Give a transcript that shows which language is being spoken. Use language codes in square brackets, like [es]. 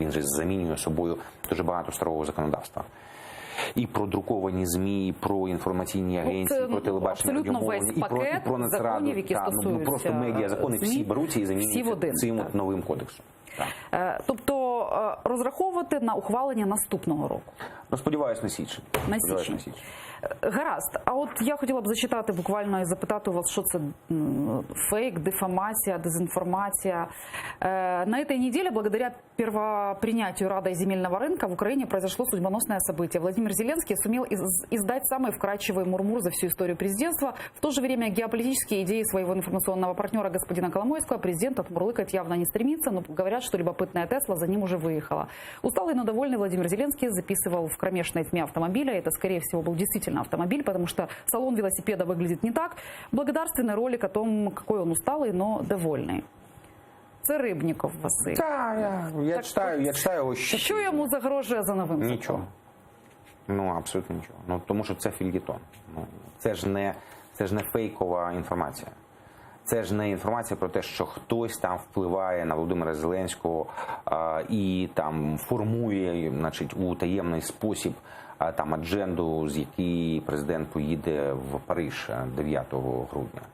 [uk] Він же замінює собою дуже багато старого законодавства. І про друковані ЗМІ, і про інформаційні агенції, про телебачення, радіомовлення, і про Нацраду. Які стосуються просто медіазакони всі беруться і замінюються цим новим кодексом. Тобто розраховувати на ухвалення наступного року? Ну, сподіваюсь, на січень. На січень. Гаразд. А от я хотіла б зачитати буквально и запитати у вас, [ru] что это фейк, дефамация, дезинформация. На этой неделе, благодаря первопринятию Радой земельного рынка, в Украине произошло судьбоносное событие. Владимир Зеленский сумел издать самый вкрадчивый мурмур за всю историю президентства. В то же время геополитические идеи своего информационного партнера господина Коломойского президент отмурлыкать явно не стремится, но говорят, что любопытная Тесла за ним уже выехала. Усталый, но довольный Владимир Зеленский записывал в кромешной тьме автомобиля. Это, скорее всего, был действительно автомобиль, потому что салон велосипеда выглядит не так. Благодарственный ролик о том, какой он усталый, но довольный. [uk] Це Рибніков Василь. Так, я читаю його ще. Що йому загрожує за новим законом? Нічого. Ну, абсолютно нічого. Ну, тому що це фельєтон. Ну, це ж не фейкова інформація. Це ж не інформація про те, що хтось там впливає на Володимира Зеленського і там формує, значить, у таємний спосіб там адженду, з якій президент поїде в Париж 9 грудня.